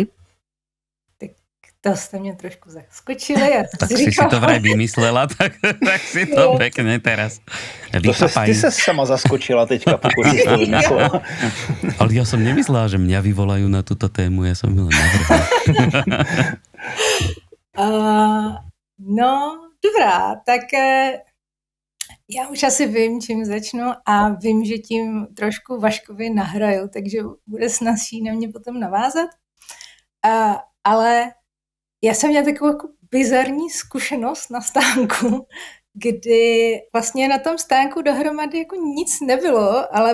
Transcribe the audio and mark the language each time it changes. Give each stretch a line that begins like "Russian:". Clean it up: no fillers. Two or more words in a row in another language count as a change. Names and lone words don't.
Czech: Tak to ste mě trošku zaskočili.
Slovak: Tak si to vraj vymyslela, tak si to pekne teraz vypapaj.
Czech: Ty sa sama zaskočila teďka, pokud si to vymyslela.
Slovak: Ale ja som nemyslela, že mňa vyvolajú na túto tému, ja som len navrhla.
Czech: No, dobrá, tak já už asi vím, čím začnu a vím, že tím trošku Vaškovi nahraju, takže bude snazší na mě potom navázat. Ale já jsem měla takovou jako bizarní zkušenost na stánku, kdy vlastně na tom stánku dohromady jako nic nebylo, ale